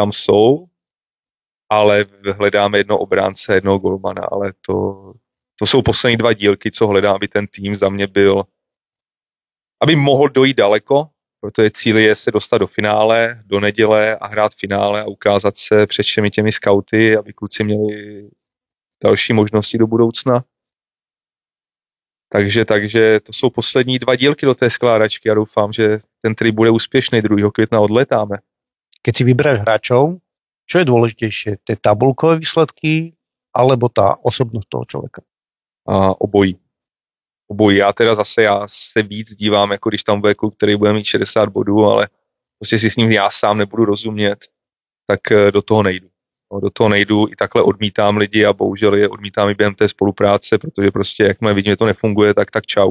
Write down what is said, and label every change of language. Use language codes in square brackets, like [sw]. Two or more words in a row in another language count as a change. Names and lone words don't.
[cs] tam jsou, ale hledáme jednoho obránce, jednoho golmana, ale to jsou poslední 2 dílky, co hledám, aby ten tým za mě byl, aby mohl dojít daleko, protože cíl je se dostat do finále, do neděle a hrát finále a ukázat se před všemi těmi skauty, aby kluci měli další možnosti do budoucna. Takže to jsou poslední 2 dílky do té skládačky a doufám, že ten trip bude úspěšný, 2. května odletáme. [sk] Keď si vyberáš hráčov, čo je dôležitejšie? Tie tabulkové výsledky alebo tá osobnosť toho človeka? [cs] Obojí. Já se víc dívám, jako když tam bude kluk, který bude mít 60 bodů, ale prostě si s ním já sám nebudu rozumět, tak do toho nejdu. Do toho nejdu, i takhle odmítám lidi a bohužel je odmítám i během té spolupráce, protože prostě jakmile vidím, že to nefunguje, tak čau.